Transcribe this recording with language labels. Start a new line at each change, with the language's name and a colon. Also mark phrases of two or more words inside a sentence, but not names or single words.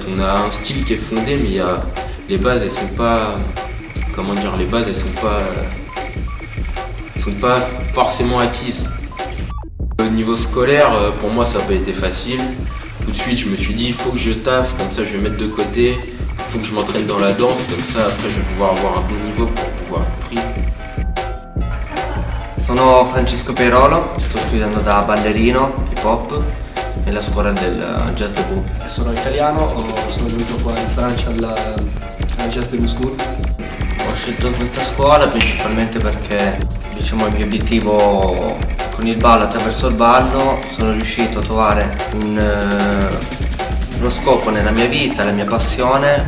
French: On a un style qui est fondé, mais les bases elles sont pas, comment dire, les bases elles sont pas forcément acquises. Au niveau scolaire, pour moi ça n'a pas été facile. Tout de suite je me suis dit il faut que je taffe, comme ça je vais mettre de côté. Il faut que je m'entraîne dans la danse, comme ça après je vais pouvoir avoir un bon niveau pour pouvoir être pris.
Italian: Sono Francesco Perolo, sto studiando da ballerino hip hop nella scuola del Jazz Debout. Sono italiano, sono venuto qua in Francia alla Jazz Debout School. Ho scelto questa scuola principalmente perché diciamo il mio obiettivo con il ballo, attraverso il ballo sono riuscito a trovare uno scopo nella mia vita, la mia passione.